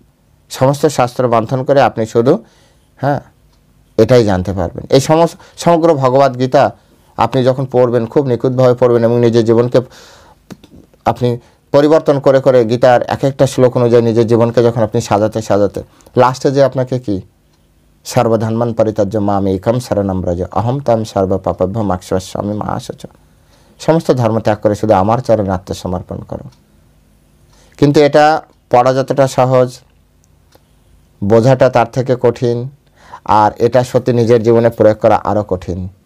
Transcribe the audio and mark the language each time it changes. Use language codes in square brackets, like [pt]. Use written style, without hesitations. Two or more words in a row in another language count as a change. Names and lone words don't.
[bn] সমস্ত শাস্ত্র মন্থন করে আপনি শুধু এটাই জানতে পারবেন। এই সমগ্র ভগবদ গীতা আপনি যখন পড়বেন, খুব নিখুঁতভাবে পড়বেন এবং নিজের জীবনকে আপনি পরিবর্তন করে করে গীতার এক একটা শ্লোক অনুযায়ী নিজের জীবনকে যখন আপনি সাজাতে লাস্টে যে আপনাকে কি [sa] সর্বধর্মান পরিত্যজ্য মাম একম শরণম ব্রজ অহম তম সর্ব পাপভ্য মোক্ষয়িষ্যামি মা শুচঃ। [bn] সমস্ত ধর্ম ত্যাগ করে শুধু আমার চরণে আত্মসমর্পণ করো। কিন্তু এটা পড়া যতটা সহজ, বোঝাটা তার থেকে কঠিন, আর এটা সত্যি নিজের জীবনে প্রয়োগ করা আরও কঠিন।